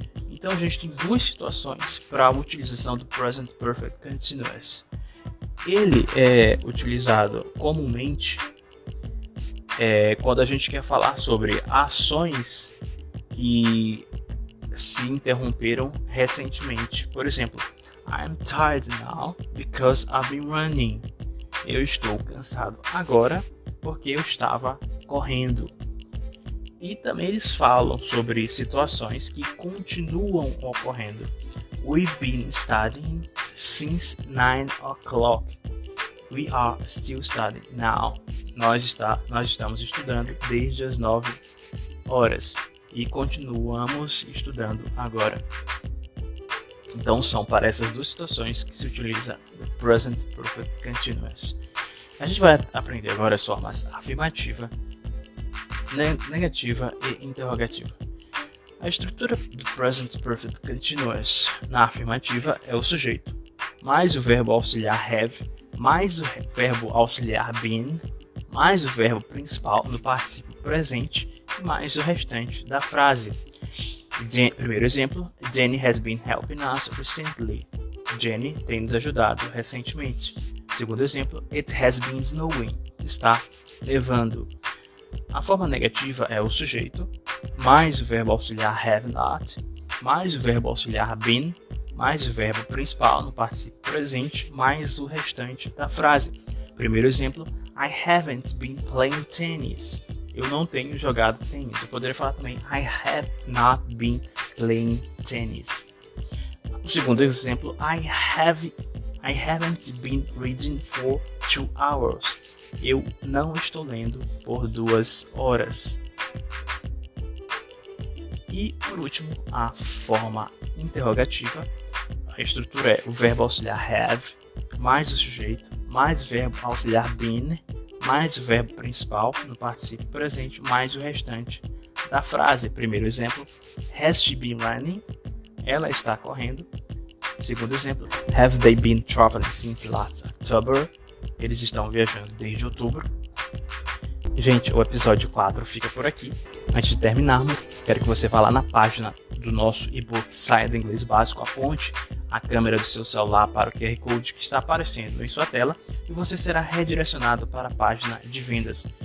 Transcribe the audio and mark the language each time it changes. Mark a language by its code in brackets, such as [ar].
[pt] Então a gente tem duas situações para a utilização do Present Perfect Continuous. Ele é utilizado comumente quando a gente quer falar sobre ações que se interromperam recentemente. Por exemplo, [en] I'm tired now because I've been running. [pt] Eu estou cansado agora porque eu estava correndo. E também eles falam sobre situações que continuam ocorrendo. [en] We've been studying since 9 o'clock. We are still studying now. [pt] Nós estamos estudando desde as 9 horas e continuamos estudando agora. Então são para essas duas situações que se utiliza o Present Perfect Continuous. A gente vai aprender agora as formas afirmativa, negativa e interrogativa. A estrutura do Present Perfect Continuous na afirmativa é o sujeito, mais o verbo auxiliar have, mais o verbo auxiliar been, mais o verbo principal no particípio presente e mais o restante da frase. Primeiro exemplo, [en] Jenny has been helping us recently. [pt] Jenny tem nos ajudado recentemente. Segundo exemplo, [en] it has been snowing. [pt] Está nevando. A forma negativa é o sujeito, mais o verbo auxiliar have not, mais o verbo auxiliar been, mais o verbo principal no particípio presente, mais o restante da frase. Primeiro exemplo, [en] I haven't been playing tennis. [pt] Eu não tenho jogado tênis. Eu poderia falar também, [en] I have not been playing tennis. [pt] O segundo exemplo, [en] I haven't been reading for 2 hours. [pt] Eu não estou lendo por 2 horas. E, por último, a forma interrogativa. A estrutura é o verbo auxiliar have, mais o sujeito, mais o verbo auxiliar been, mais o verbo principal no particípio presente, mais o restante da frase. Primeiro exemplo, [en] has she been running? [pt] Ela está correndo. Segundo exemplo, [en] have they been traveling since last October? [pt] Eles estão viajando desde outubro. Gente, o episódio 4 fica por aqui. Antes de terminarmos, quero que você vá lá na página do nosso e-book Saia do Inglês Básico, aponte a câmera do seu celular para o QR Code que está aparecendo em sua tela e você será redirecionado para a página de vendas.